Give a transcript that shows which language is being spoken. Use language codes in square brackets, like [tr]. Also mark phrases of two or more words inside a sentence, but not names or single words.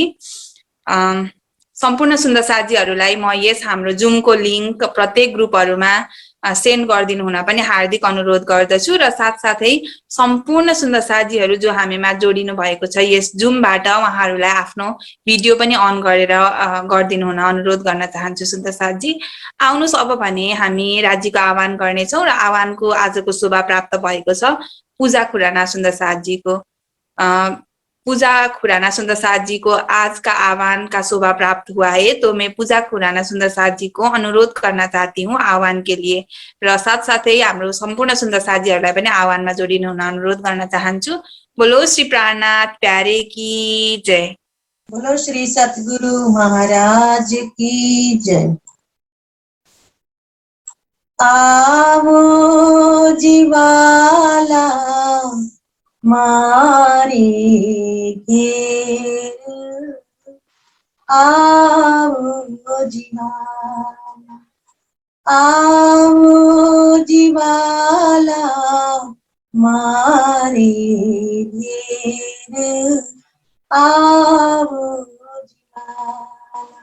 [ne] सम्पूर्ण सुन्दर साथीहरूलाई म यस हाम्रो जुमको लिंक प्रत्येक ग्रुपहरुमा सेन्ड गरिदिनु हुन पनि हार्दिक अनुरोध गर्दछु र साथसाथै सम्पूर्ण सुन्दर साथीहरू जो हामीमा जोडिनु भएको छ यस जुमबाट उहाँहरूलाई आफ्नो भिडियो पनि अन गरेर गरिदिनु हुन अनुरोध गर्न चाहन्छु सुन्दर साथजी। आउनुस् अब भने हामी राज्यको आह्वान गर्नेछौं र आह्वानको आजको शोभा प्राप्त भएको छ पूजा खुराना सुन्दर साथजीको। [hi] पूजा खुराना सुंदर साथ जी को आज का आह्वान का शोभा प्राप्त हुआ है तो मैं पूजा खुराना सुंदर साथ जी को अनुरोध करना चाहती हूँ आह्वान के लिए [ne] र साथ साथै हाम्रो सम्पूर्ण सुंदर साथीहरुलाई पनि आह्वानमा जोडिनु हुन अनुरोध गर्न चाहन्छु। [hi] बोलो श्री प्राणनाथ प्यारे की जय। बोलो श्री सतगुरु महाराज की जय। [gu] આવો જીવાલા મારે ઘેર, આવો જીવાલા, આવો જીવાલા મારે ઘેર, આવો જીવાલા।